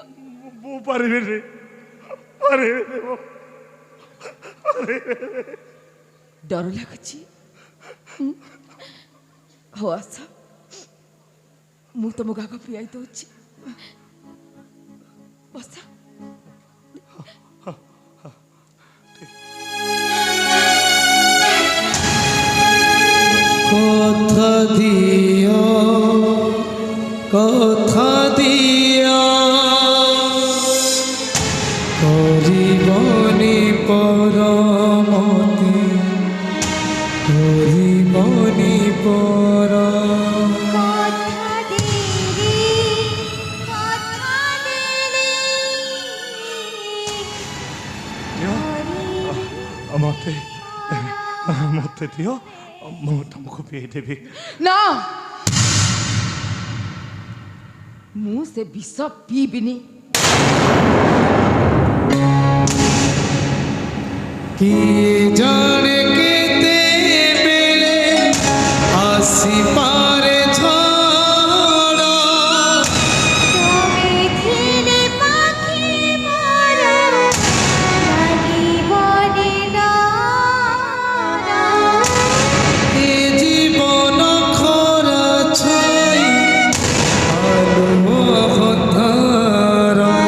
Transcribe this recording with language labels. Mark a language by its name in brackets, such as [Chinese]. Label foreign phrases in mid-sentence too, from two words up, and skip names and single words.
[Odia] ମୁଁ ପାରିବିନି ପାରିବିନି ମୁଁ। ଡର ଲାଗୁଛି? ହଉ ଆସ ମୁଁ ତମକୁ ଆଗ ପିଆଇ ଦଉଛି। ବସ। କଥା ଦିଓ କଥା ଦିଓ କରିବନି ପରମତି କରିବନି ପର ମତେ ମତେ ଦିଅ ମୁଁ ତମକୁ ପିଆଇ ଦେବି। ନା ମୁଁ ସେ ବିଷ ପିଇବିନି। କି ଜାଣେ କେତେବେଳେ ଆସି ପାରେ ଝଡ଼ ଏ ଜୀବନ ଖରା ଛାଇ ଆଲୋ ଅନ୍ଧକାର